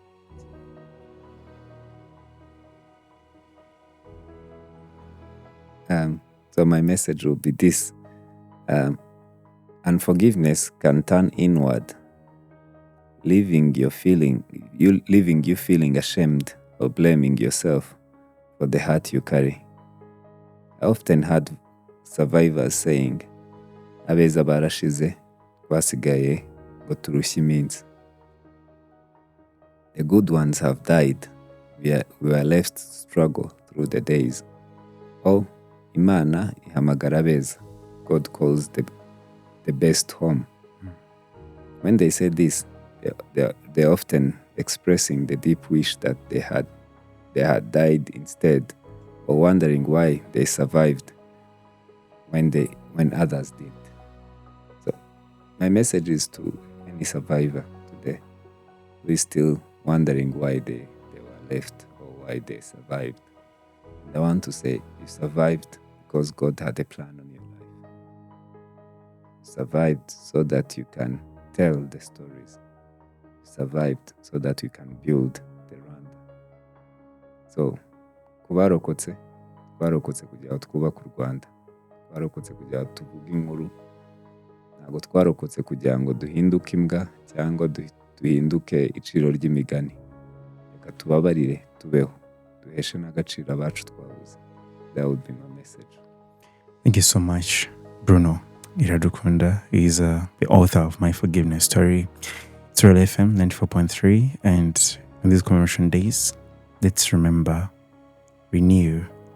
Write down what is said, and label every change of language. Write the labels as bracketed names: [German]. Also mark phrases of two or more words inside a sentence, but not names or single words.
[English] So my message will be this: unforgiveness can turn inward, leaving you feeling ashamed or blaming yourself for the hurt you carry. I often heard survivors saying, [Kinyarwanda] abeza barashize, twasigaye ngo turushye iminsi. [English] The good ones have died. We are left to struggle through the days. [Kinyarwanda] Oh, Imana ihamagara abeza. [English] God calls the best home. When they say this, they're often expressing the deep wish that they had died instead, or wondering why they survived when others did. So my message is to any survivor today who is still wondering why they were left or why they survived. And I want to say, you survived because God had a plan on your life. survived so that you can tell the stories. You survived so that you can build the Rwanda. [Kinyarwanda] So kubarokotse twarokotse kugira ngo twubake u Rwanda, twarokotse kugira ngo tuvuge inkuru, ntabwo twarokotse kugira ngo duhinduke imbwa cyangwa duhinduke iciro ry'imigani. Reka tubabarire tubeho, duheshe n'agaciro abacu twabuze. [English] That would be my message. Thank you so much, Bruno Iradukunda. He's the author of My Forgiveness Story. It's Real FM 94.3, and on these commemoration days, let's remember, renew, and unite.